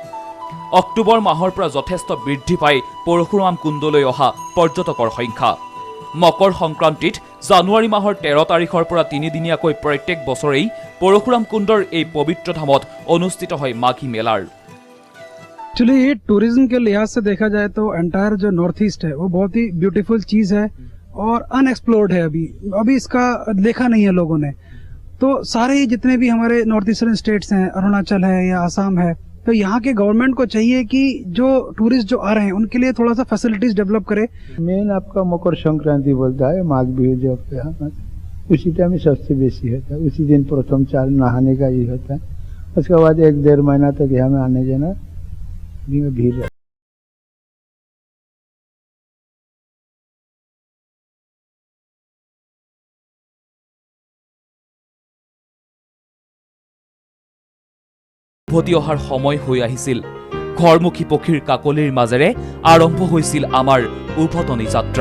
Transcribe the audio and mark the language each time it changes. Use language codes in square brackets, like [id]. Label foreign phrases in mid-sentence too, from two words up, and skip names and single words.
[as] অক্টোবৰ মাহৰ পৰা যথেষ্ট বৃদ্ধি পায় পৰশুৰাম কুণ্ডলৈ অহা পৰ্যটকৰ সংখ্যা। মকৰ সংক্ৰান্তিত জানুৱাৰী মাহৰ 13 তাৰিখৰ পৰা 3 দিনীয়াকৈ প্ৰত্যেক বছৰেই পৰশুৰাম কুণ্ডৰ এই পবিত্ৰ ধামত অনুষ্ঠিত হয় মাঘী মেলাৰ। [hi] एक्चुअली टूरिज्म के लिहाज से देखा जाए तो एंटायर जो नॉर्थ ईस्ट है वो बहुत ही ब्यूटीफुल चीज है और अनएक्सप्लोर्ड है। अभी इसका देखा नहीं है लोगों ने। तो सारे जितने भी हमारे [en] north eastern states [hi] हैं, अरुणाचल है या आसाम है, तो यहाँ के गवर्नमेंट को चाहिए कि जो टूरिस्ट जो आ रहे हैं उनके लिए थोड़ा सा फैसिलिटीज डेवलप करे। मेन आपका मकर संक्रांति बोलता है, माघ बिहू जो उसी टाइम सबसे बेसी होता है। उसी दिन प्रथम चार नहाने का ही होता है। उसके बाद 1-1.5 महीना तक यहाँ में आने जाना भीड़ है। [as] উভতি অহাৰ সময় হৈ আহিছিল। ঘৰমুখী পক্ষীৰ কাকলিৰ মাজেৰে আৰম্ভ হৈছিল আমাৰ উভতনি যাত্ৰা।